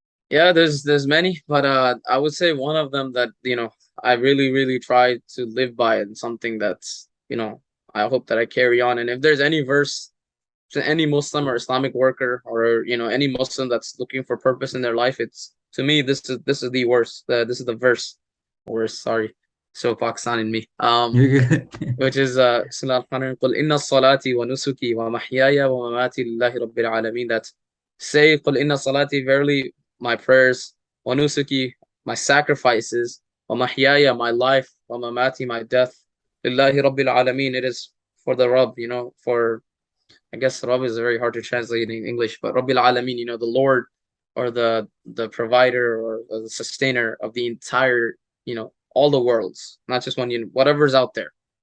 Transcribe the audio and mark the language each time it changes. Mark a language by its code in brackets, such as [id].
[en] Yeah, there's many, but I would say one of them that, I really, really try to live by and something that's, I hope that I carry on. And if there's any verse to any Muslim or Islamic worker or any Muslim that's looking for purpose in their life, it's to me this is the worst. This is the verse. Sorry, so Pakistan in me. You're good. Which is [ar] Bismillah ar-Rahman قل إن صلاتي ونسكي ومحياي ومماتي لله رب العالمين. [en] That say [ar] قل إن صلاتي, [en] verily my prayers, [ar] ونسكي, [en] my sacrifices, [ar] ومحياي, [en] my life, [ar] ومماتي, [en] my death, [ar] لله رب العالمين, [en] it is for the Rabb, for, I guess Rabb is very hard to translate in English, but Rabbil Alameen, the Lord or the provider or the sustainer of the entire, all the worlds, not just one, whatever's out there.